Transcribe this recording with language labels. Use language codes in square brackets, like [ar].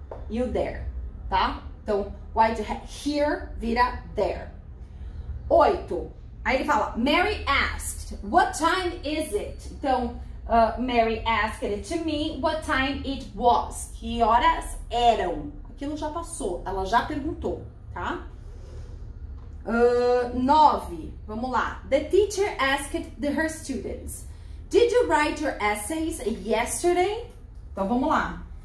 [en] You there, [pt] tá? Então, [en] why do you have here [pt] vira [en] there. 8. [pt] Aí ele fala, [en] Mary asked, what time is it? Então, Mary asked it to me what time it was. [pt] Que horas eram? Aquilo já passou, ela já perguntou, tá? 9, vamos lá. [en] The teacher asked her students, did you write your essays yesterday? [pt] Então, vamos lá.